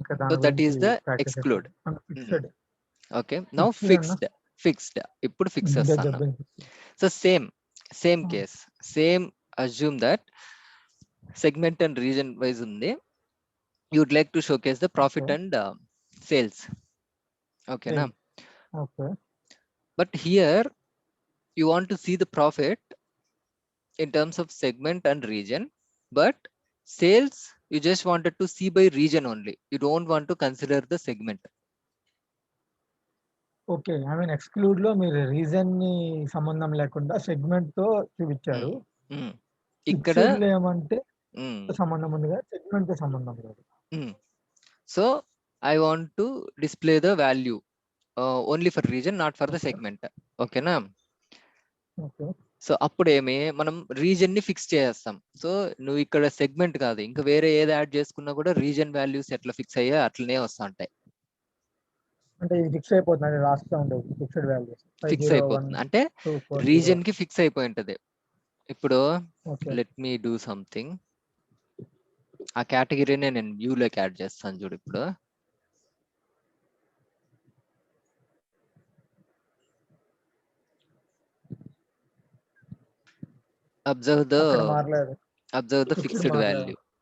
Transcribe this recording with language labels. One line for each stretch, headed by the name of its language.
English: So that is the exclude. Okay, now fixed.
Telugu: ఇప్పుడు fix చేస్తాను.
English: So same case, same assume that segment and region wise ఉంది. you would like to showcase the profit and sales. Okay na? Okay. But here you want to see the profit in terms of segment and region, but sales you just wanted to see by region only. You don't want to consider the segment. Okay, I mean
Telugu: exclude లో మీరు reason ని సంబంధం లేకుండా segment తో చూపించారు. ఇక్కడ ఏమంటే సంబంధం ఉంది కదా, సెగ్మెంట్ తో సంబంధం లేదు.
English: So I want to display the value only for region, not for the segment. Okay na? Okay.
Telugu: So అప్పుడు మనం రీజన్ ని ఫిక్స్ చేస్తాం. సో నువ్వు ఇక్కడ సెగ్మెంట్ కాదు, ఇంకా వేరే ఏది యాడ్ చేసుకున్నా కూడా రీజన్ వాల్యూస్ ఎట్లా ఫిక్స్ అయ్యా అట్లనే వస్తా ఉంటాయి. అంటే ఇది ఫిక్స్ అయిపోతుంది, రాస్తా ఉంటుంది ఫిక్స్డ్ వాల్యూస్ ఫిక్స్ అయిపోతుంది అంటే రీజన్ కి ఫిక్స్ అయిపోయి ఉంటది. ఇప్పుడు
English: Let me do something.
Telugu: ఆ కేటగిరీనే నేను వ్యూ లోకి యాడ్ చేస్తాను చూడు. ఇప్పుడు
English: observe the fixed value.